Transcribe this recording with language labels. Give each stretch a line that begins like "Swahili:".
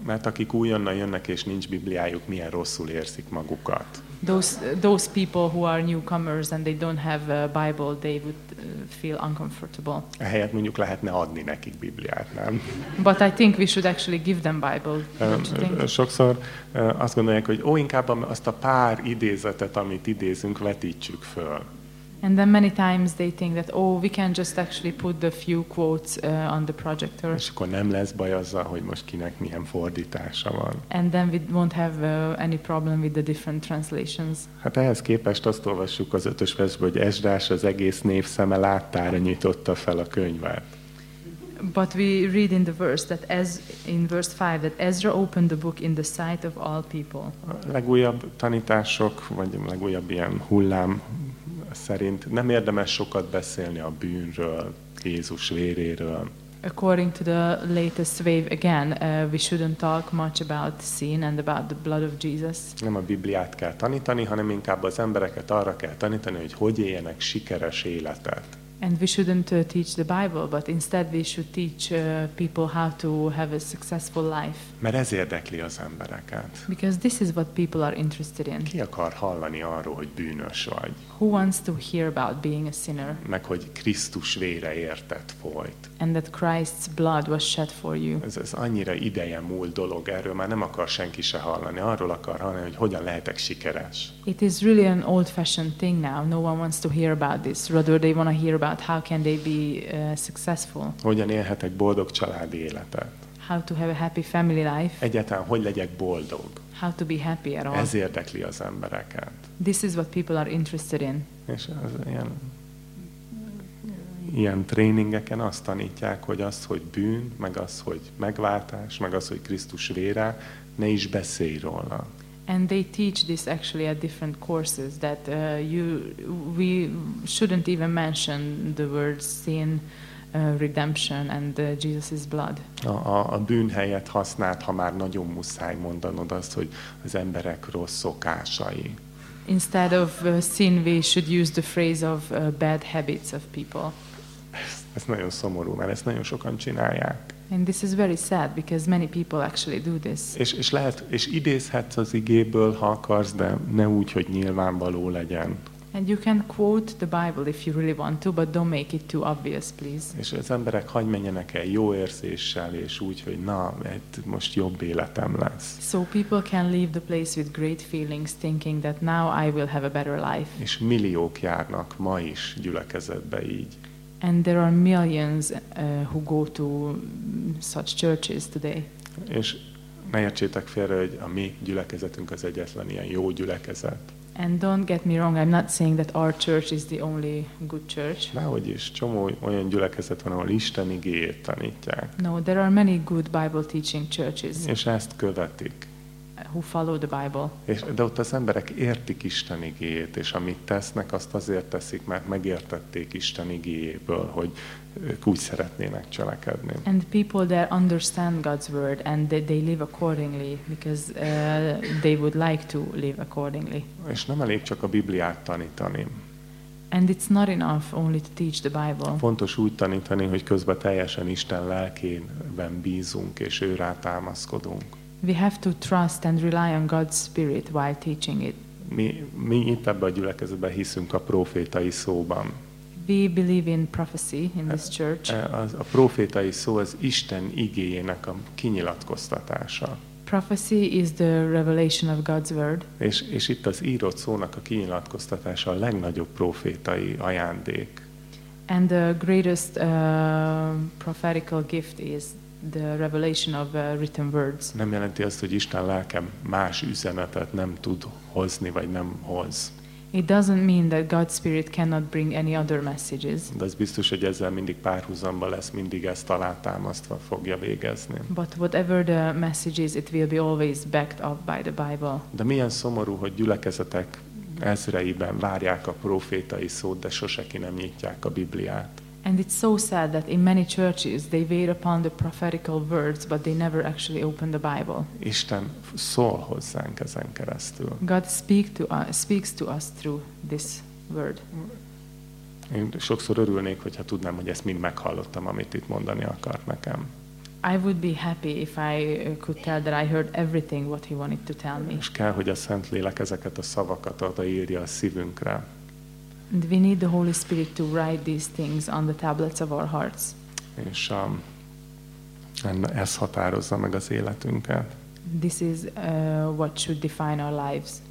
Hungarian: Mert akik újonnan jönnek és nincs Bibliájuk, milyen rosszul érzik magukat.
English: Those people who are newcomers and they don't have a Bible, they would feel uncomfortable.
Hungarian: Ehelyett mondjuk lehetne adni nekik Bibliát, nem?
English: But I think we should actually give them Bible, don't you think?
Hungarian: Sokszor azt gondolják, hogy inkább azt a pár idézetet, amit idézünk, vetítsük föl.
English: And then many times they think that we can just actually put the few quotes on the projector.
Hungarian: És akkor nem lesz baj azzal, hogy most kinek milyen fordítása van.
English: And then we won't have any problem with the different translations.
Hungarian: Hát ehhez képest azt olvassuk az ötös versből, hogy Esdrás az egész nép szeme láttára nyitotta fel a könyvet.
English: But we read in the verse that in verse 5 that Ezra opened the book in the sight of all people.
Hungarian: A legújabb tanítások, vagy a legújabb ilyen hullám szerint nem érdemes sokat beszélni a bűnről, Jézus véréről.
English: According to the latest wave again, we shouldn't talk much about sin and about the blood of Jesus.
Hungarian: Nem a Bibliát kell tanítani, hanem inkább az embereket arra kell tanítani, hogy hogy éljenek sikeres életet.
English: And we shouldn't teach the Bible, but instead we should teach people how to have a successful life.
Hungarian: Mert ez érdekli az embereket.
English: Because this is what people are interested in.
Hungarian: Ki akar hallani arról, hogy bűnös vagy?
English: Who wants to hear about being a sinner?
Hungarian: Meg hogy Krisztus vére értett folyt.
English: And that Christ's blood was shed for you.
Hungarian: Ez annyira ideje múlt dolog, erről már nem akar senki se hallani. Arról akar hallani, hogy hogyan lehetek sikeres.
English: It is really an old-fashioned thing now. No one wants to hear about this. Rather they want to hear about how can they be successful.
Hungarian: Hogyan élhetek boldog családi életet.
English: How to have a happy family life.
Hungarian: Egyáltalán hogy legyek boldog.
English: How to be happy at all.
Hungarian: Ez érdekli az embereket.
English: This is what people are interested in.
Hungarian: És az ilyen tréningeken azt tanítják, hogy az, hogy bűn, meg az, hogy megváltás, meg az, hogy Krisztus vére, ne is beszélj róla.
English: And they teach this actually at different courses that we shouldn't even mention the words sin, redemption and Jesus's blood.
Hungarian: A bűn helyett használt, ha már nagyon muszáj mondanod azt, hogy az emberek rossz szokásai.
English: Instead of sin, we should use the phrase of bad habits of people.
Hungarian: Ez nagyon szomorú, mert ezt nagyon sokan csinálják.
English: And this is very sad because many people actually do this.
Hungarian: És lehet, és idézhetsz az igéből, ha akarsz, de ne úgy, hogy nyilvánvaló legyen.
English: And you can quote the Bible if you really want to, but don't make it too obvious, please.
Hungarian: És az emberek hagyj menjenek el jó érzéssel, és úgy, hogy most jobb életem lesz.
English: So people can leave the place with great feelings, thinking that now I will have a better life.
Hungarian: És milliók járnak ma is gyülekezetbe így.
English: And there are millions who go to such churches today.
Hungarian: És ne értsétek félre, hogy a mi gyülekezetünk az egyetlen ilyen jó gyülekezet.
English: And don't get me wrong, I'm not saying that our church is the only good church.
Hungarian: Nehogy is, csomó olyan gyülekezet van, ahol Isten igéjét tanítják.
English: No, there are many good Bible teaching churches.
Hungarian: És ezt követik.
English: Who follow the Bible.
Hungarian: De ott az emberek értik Isten igéjét, és amit tesznek, azt azért teszik, mert megértették Isten igéjéből, hogy ők úgy szeretnének cselekedni.
English: And the people there understand God's word, and they live accordingly, because they would like to live accordingly.
Hungarian: És nem elég csak a Bibliát tanítani.
English: And it's not enough only to teach the Bible.
Hungarian: Fontos úgy tanítani, hogy közben teljesen Isten lelkében bízunk, és ő rá támaszkodunk.
English: We have to trust and rely on God's Spirit while teaching it.
Hungarian: Mi itt ebben a gyülekezetben hiszünk a prófétai szóban.
English: We believe in prophecy in this church.
Hungarian: A prófétai szó az Isten igéjének a kinyilatkoztatása.
English: Prophecy is the revelation of God's word.
Hungarian: És itt az írott szónak a kinyilatkoztatása a legnagyobb prófétai ajándék.
English: And the greatest prophetical gift is the revelation of written words.
Hungarian: Nem jelenti azt, hogy Isten lelke más üzenetet nem tud hozni, vagy nem hoz.
English: It doesn't mean that God's Spirit cannot bring any other messages.
Hungarian: De az biztos, hogy ezzel mindig párhuzamba lesz, mindig ezt alátámasztva fogja végezni.
English: But whatever the message is, it will be always backed up by the Bible.
Hungarian: De milyen szomorú, hogy gyülekezetek ezreiben várják a prófétai szót, de sose ki nem nyitják a Bibliát.
English: And it's so sad that in many churches they wait upon the prophetical words but they never actually open the Bible.
Hungarian: Isten szól hozzánk ezen keresztül.
English: God speaks to us through this word.
Hungarian: Én sokszor örülnék, hogyha tudnám, hogy ezt mind meghallottam, amit itt mondani akart nekem.
English: I would be happy if I could tell that I heard everything what he wanted to tell me.
Hungarian: És kell, hogy a Szentlélek ezeket a szavakat odaírja a szívünkre.
English: And we need the Holy Spirit to write these things on the tablets of our hearts.
Hungarian: És ez határozza meg az életünket.
English: This is what should define our lives.